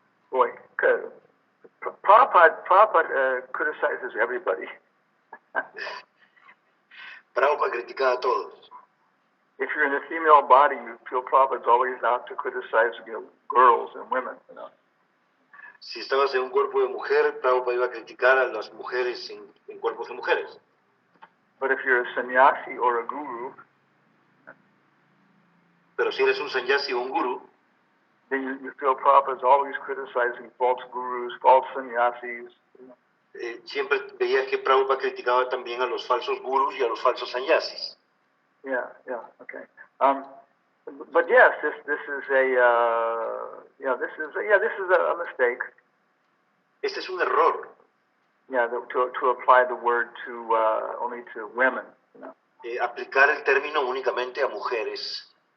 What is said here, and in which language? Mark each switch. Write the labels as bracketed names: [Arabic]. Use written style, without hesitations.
[English] Boy, Prabhupada criticizes everybody. [Spanish] Prabhupada criticaba a todos. [English] If you're in a female body, you feel Prabhupada's always out to criticize, girls and women, [Spanish] Si estabas en un cuerpo de mujer, Prabhupada iba a criticar a las mujeres en cuerpos de mujeres. [English] But if you're a sannyasi or a guru, [Spanish] Pero si eres un sannyasi o un guru, [English] then you feel Prabhupada's always criticizing false gurus, false sannyasis. [Spanish] siempre veías que Prabhupada criticaba también a los falsos gurus y a los falsos sannyasis. [English] Yeah, okay. But yes, this is a mistake. [Spanish] Este es un error, [English] Yeah, to apply the word to only to women. [Spanish] aplicar el término únicamente a mujeres.